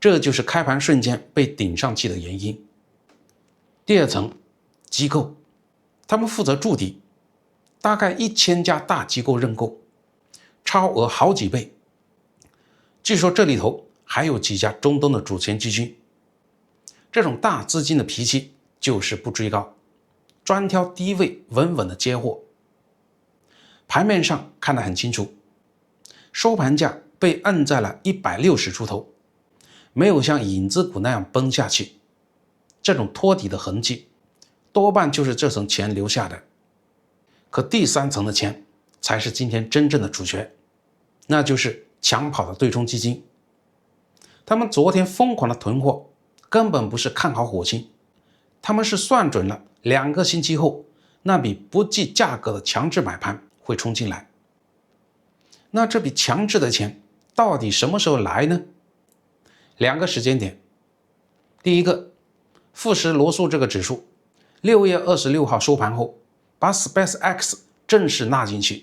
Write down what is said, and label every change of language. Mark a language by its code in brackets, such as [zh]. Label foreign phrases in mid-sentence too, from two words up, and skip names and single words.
[zh] 這就是開盤瞬間被頂上去的原因。第二層，機構，他們負責築底，大概1000家大機構認購，超額好幾倍。據說這裡頭還有幾家中東的主權基金。這種大資金的脾氣就是不追高，專挑低位穩穩的接貨。盤面上看得很清楚，收盤價被摁在了160出頭，沒有像影子股那樣崩下去。這種托底的痕跡多半就是這層錢留下的。可第三層的錢才是今天真正的主角，那就是搶跑的对冲基金。他們昨天瘋狂的囤貨，根本不是看好火星，他們是算準了2 個星期後那筆不計價格的強制買盤會衝進來。那這筆強制的錢到底什麼時候來呢？2個時間點。第一個，富時罗素这個指數6月26號收盤後把 SpaceX 正式納進去。